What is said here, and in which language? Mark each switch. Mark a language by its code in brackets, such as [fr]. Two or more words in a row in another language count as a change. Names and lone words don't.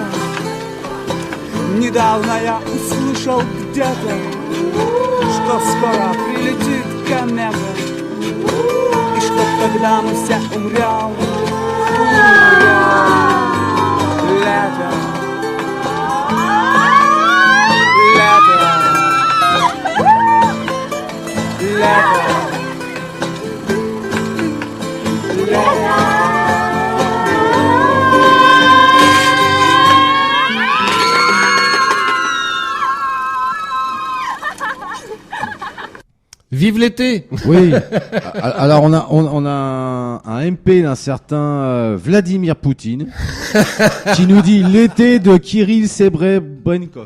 [ru] Недавно я услышал где-то, что скоро прилетит комета, и что тогда мы все умрем. Лето. Лето. Лето. Лето. [fr] Vive l'été. Oui. Alors on a un MP d'un certain Vladimir Poutine qui nous dit l'été de Kirill Sebrebrennikov.